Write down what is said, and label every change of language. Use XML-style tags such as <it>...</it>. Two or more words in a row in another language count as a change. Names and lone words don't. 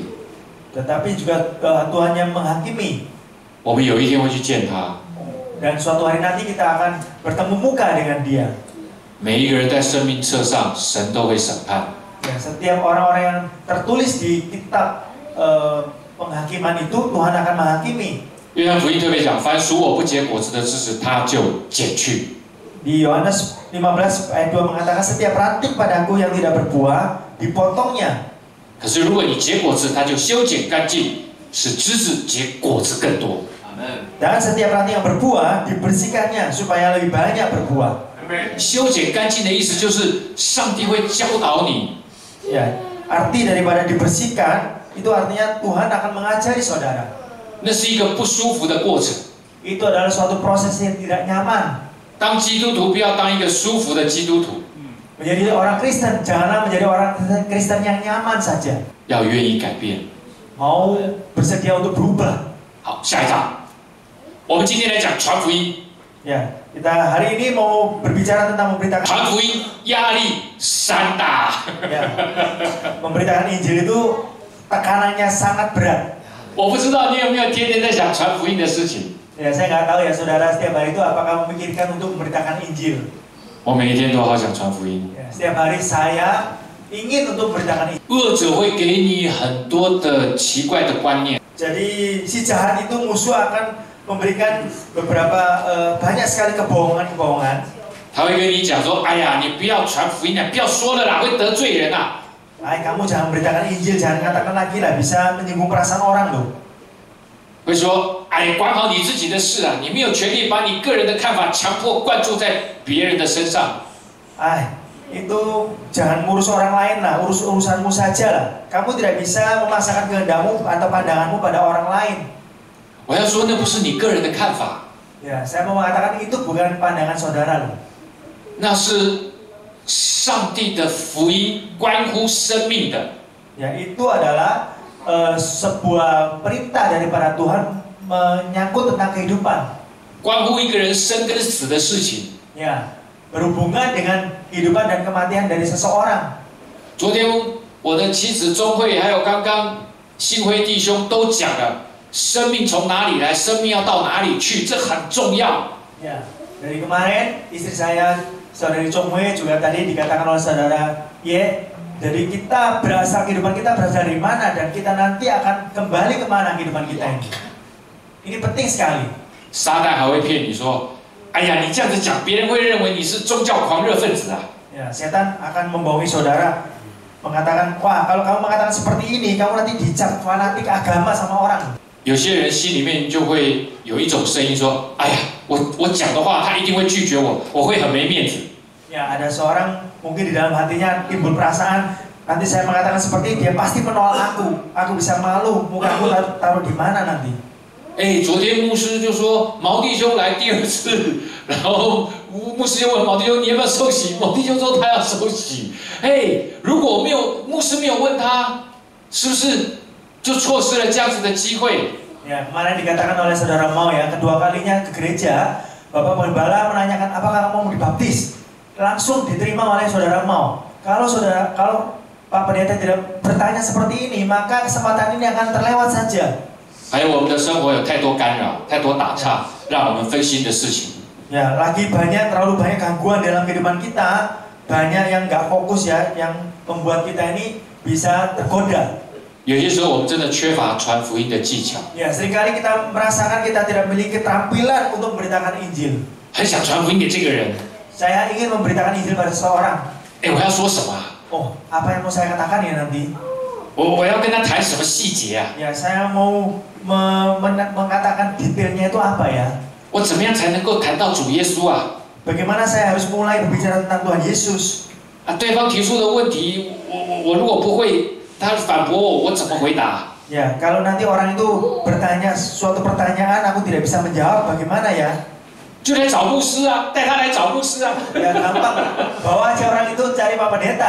<id>tetapi juga Tuhan yang menghakimi.</id> <zh>我们有一天会去见他。</zh> <id>Dan suatu hari nanti kita akan bertemu muka dengan Dia.</id> <zh>每一个人在生命册上，神都会审判。</zh> <id>Ya, setiap orang-orang yang tertulis di kitab penghakiman itu Tuhan akan menghakimi.</id> <zh>约翰福音特别讲，凡属我不结果子的枝子，他就剪去。</zh> <id>Di Yohanes 15 ayat 2 mengatakan setiap ranting padaku yang tidak berbuah dipotongnya.</id> <zh>可是如果你结果子，他就修剪干净，使枝子结果子更多。</zh> <id>Dan setiap ranting yang berbuah dibersihkannya supaya lebih banyak berbuah.</id> <zh>修剪干净的意思就是上帝会教导你。</zh> <id>Ya, arti daripada dibersihkan itu artinya Tuhan akan mengajari saudara.</id> <zh>那是一个不舒服的过程。</zh> <id>Itu adalah suatu proses yang tidak nyaman.</id> <zh>当基督徒不要当一个舒服的基督徒，</zh> <id>Menjadi orang Kristen janganlah menjadi orang Kristen yang nyaman saja.</id> <zh>要愿意改变。</zh> <id>Mau bersedia untuk berubah.</id> <zh>好，下一章，我们今天来讲传福音。</zh> <id>Ya, kita hari ini mau berbicara tentang memberitakan.</id> <zh>传福音压力山大。</zh> <id>Ya, memberitakan Injil itu tekanannya sangat berat.</id> <zh>我不知道你有没有天天在想传福音的事情。</zh> <id>Ya, saya nggak tahu ya saudara setiap hari itu apakah memikirkan untuk memberitakan Injil.</id> <zh>我每一天都好想传福音。</zh> <id>Ya, setiap hari saya ingin untuk memberitakan Injil.</id> <zh>恶者会给你很多的奇怪的观念。</zh> <id>Jadi si jahat itu musuh akan memberikan beberapa banyak sekali kebohongan-kebohongan.</id> <zh>他会跟你讲说：“哎呀，你不要传福音了，不要说了啦，会得罪人啊。”</zh> <id>Kamu jangan memberitakan Injil, jangan katakan lagi lah, bisa menyinggung perasaan orang loh.</id> <zh>会说：“哎，管好你自己的事啊，你没有权利把你个人的看法强迫灌注在别人的身上。”</zh> <id>Itu jangan ngurus orang lain lah, urus urusanmu saja lah. Kamu tidak bisa memaksakan kehendakmu atau pandanganmu pada orang lain.</id> <zh>我要说，那不是你个人的看法，</zh> <id>Ya, saya mau mengatakan itu bukan pandangan saudara loh.</id> <zh>那是上帝的福音，关乎生命的。</zh> <id>Ya, itu adalah sebuah perintah daripada Tuhan menyangkut tentang kehidupan.</id> <zh>关乎一个人生跟死的事情。</zh> <id>Ya, berhubungan dengan kehidupan dan kematian dari seseorang.</id> <zh>昨天我的妻子钟慧，还有刚刚新辉弟兄都讲了，生命从哪里来，生命要到哪里去，这很重要。</zh> <id>Ya, dari kemarin istri saya, saudari Chong Hui juga tadi dikatakan oleh saudara Ye, jadi kehidupan kita berasal dari mana dan kita nanti akan kembali kemana kehidupan kita ini. Ini penting sekali.</id> <zh>撒旦还会骗你说，哎呀，你这样子讲，别人会认为你是宗教狂热分子啊。</zh> <id>Ya, setan akan membohongi saudara, mengatakan, wah kalau kamu mengatakan seperti ini, kamu nanti dicap fanatik agama sama orang.</id> <zh>有些人心里面就会有一种声音说，哎呀，我讲的话他一定会拒绝我，我会很没面子。</zh> <id>Ya, ada seorang mungkin di dalam hatinya timbul perasaan, nanti saya mengatakan seperti ini, dia pasti menolak aku bisa malu, muka aku taruh di mana nanti.</id> <zh>哎，昨天牧师就说毛弟兄来第2次，然后牧师就问毛弟兄你要不要受洗？毛弟兄说他要受洗。哎，如果牧师没有问他，是不是就错失了这样子的机会？</zh> <id>Ya, kemarin dikatakan oleh saudara Mau ya, kedua kalinya ke gereja, Bapak Pembala menanyakan apakah kamu mau dibaptis. Langsung diterima oleh saudara Mau. Kalau Pak Pendeta tidak bertanya seperti ini, maka kesempatan ini akan terlewat saja.</id> <zh>还有我们的生活有太多干扰，太多打岔，让我们分心的事情。</zh> <id>Ya, terlalu banyak gangguan dalam kehidupan kita, banyak yang nggak fokus ya, yang membuat kita ini bisa tergoda.</id> <zh>有些时候我们真的缺乏传福音的技巧。</zh> <id>Ya, seringkali kita merasakan kita tidak memiliki keterampilan untuk memberitakan Injil.</id> <zh>很想传福音给这个人，</zh> <id>Saya ingin memberitakan Injil pada seseorang.</id> <zh>哎，我要说什么啊？</zh> <id>Oh, apa yang mau saya katakan ya nanti?</id> <zh>我要跟他谈什么细节啊？</zh> <id>Ya, saya mau mengatakan detailnya itu apa ya?</id> <zh>我怎么样才能够谈到主耶稣啊？</zh> <id>Bagaimana saya harus mulai berbicara tentang Tuhan Yesus?</id> <zh>啊，对方提出的问题，我如果不会，他反驳我怎么回答？</zh> <id>Ya, kalau nanti orang itu bertanya suatu pertanyaan, aku tidak bisa menjawab, bagaimana ya?</id> <zh>就来找牧师啊，带他来找牧师啊。</zh> <id>Ya, gampang. Bawa aja orang itu cari Pak Pendeta.</id>